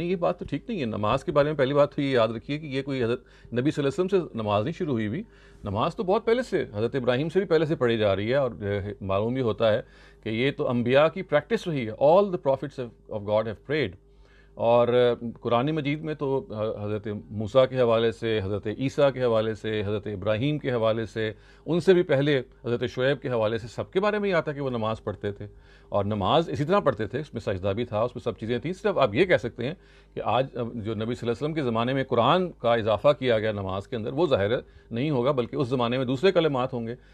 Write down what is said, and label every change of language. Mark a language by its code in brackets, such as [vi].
[ur] نہیں، یہ بات تو ٹھیک نہیں ہے. نماز کے بارے میں پہلی بات تو یہ یاد رکھیے کہ یہ کوئی حضرت نبی صلی اللہ علیہ وسلم سے نماز نہیں شروع ہوئی ہوئی. نماز تو بہت پہلے سے حضرت ابراہیم سے بھی پہلے سے پڑھی جا رہی ہے، اور معلوم بھی ہوتا ہے کہ یہ تو انبیاء کی پریکٹس رہی ہے. [en] all the prophets of God have prayed. [ur] اور قرآن مجید میں تو حضرت موسیٰ کے حوالے سے، حضرت عیسیٰ کے حوالے سے، حضرت ابراہیم کے حوالے سے، ان سے بھی پہلے حضرت شعیب کے حوالے سے سب کے بارے میں یہ آتا ہے کہ وہ نماز پڑھتے تھے، اور نماز اسی طرح پڑھتے تھے. اس میں سجدہ بھی تھا، اس میں سب چیزیں تھیں. صرف آپ یہ کہہ سکتے ہیں کہ آج جو نبی صلی اللہ علیہ وسلم کے زمانے میں قرآن کا اضافہ کیا گیا نماز کے اندر، وہ ظاہر نہیں ہوگا، بلکہ اس زمانے میں دوسرے کلمات ہوں گے.